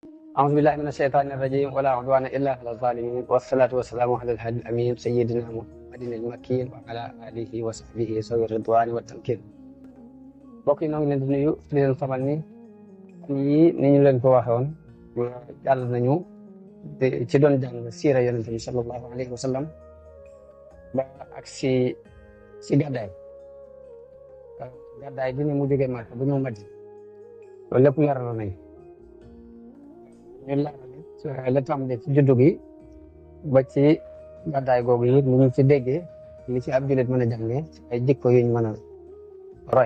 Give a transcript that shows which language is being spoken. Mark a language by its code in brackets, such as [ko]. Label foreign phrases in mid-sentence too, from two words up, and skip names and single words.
[ar] أعوذ بالله من الشيطان الرجيم ولا عدوان إلا على الظالمين والصلاة والسلام على الهادي الأمين سيدنا محمد المكين وعلى آله وصحبه ذوي الرضوان والتمكين. [wo] mbokk yi ñoo ngi leen di nuyu di leen xamal ni ni ñu leen ko waxoon jàll nañu ci doon jàng siira yonent bi [ar] صلى الله عليه وسلم [wo] ba ak si gàddaay bi ni mu jógee Makka bu ñëw Madina loolu lépp leeral nañu ñu leeral la tàmbalee ci juddu gi ba ci gàddaay googu yi ni ñu ci déggee li ci ab jullit mën a jàngee ay jikko yuñ mën a roy.